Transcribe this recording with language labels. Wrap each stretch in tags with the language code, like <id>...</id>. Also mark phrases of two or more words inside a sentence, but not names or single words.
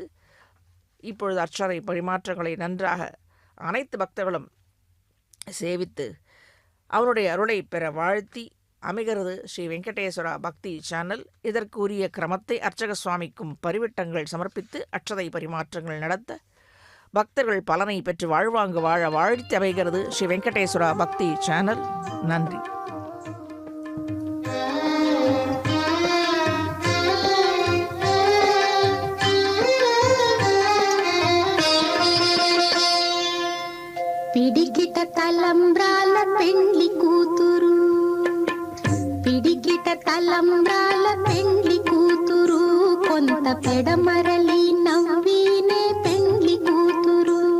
<ta>இப்பொழுது அக்ஷதை பரிமாற்றங்களை நன்றாக அனைத்து பக்தர்களும் சேவித்து அவருடைய அருளை பெற வாழ்த்தி அமைகிறது ஸ்ரீ வெங்கடேஸ்வரா பக்தி சேனல். இதற்கு உரிய கிரமத்தை அர்ச்சக சுவாமிக்கும் பரிவிட்டங்கள் சமர்ப்பித்து அக்ஷதை பரிமாற்றங்கள் நடத்த பக்தர்கள் பலனை பெற்று வாழ்வாங்கு வாழ வாழ்த்தி அமைகிறது ஸ்ரீ வெங்கடேஸ்வரா பக்தி சேனல். நன்றி.</ta> <te>పిడికిట తలంబ్రాల పెండ్లి కూతురు, పిడికిట తలంబ్రాల పెండ్లి కూతురు, కొంత పెడమరలి నవ్వినే పెండ్లి కూతురు.</te>